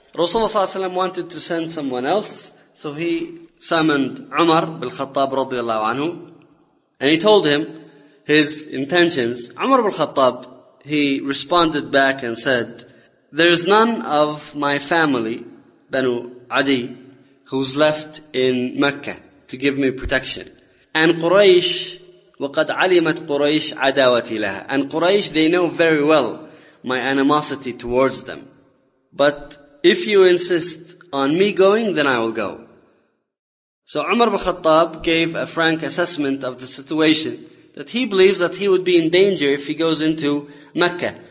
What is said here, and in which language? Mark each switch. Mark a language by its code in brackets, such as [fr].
[en] Rasulullah ﷺ wanted to send someone else, so he summoned Umar bin Khattab radiallahu anhu, and he told him his intentions. Umar bin Khattab, he responded back and said, "There is none of my family, Banu Adi, who's left in Mecca to give me protection. And Quraysh, [ar] وَقَدْ عَلِمَتْ قُرَيْشِ عَدَاوَتِي لَهَا. [en] And Quraysh, they know very well my animosity towards them. But if you insist on me going, then I will go." So Umar bin Khattab gave a frank assessment of the situation, that he believes that he would be in danger if he goes into Mecca.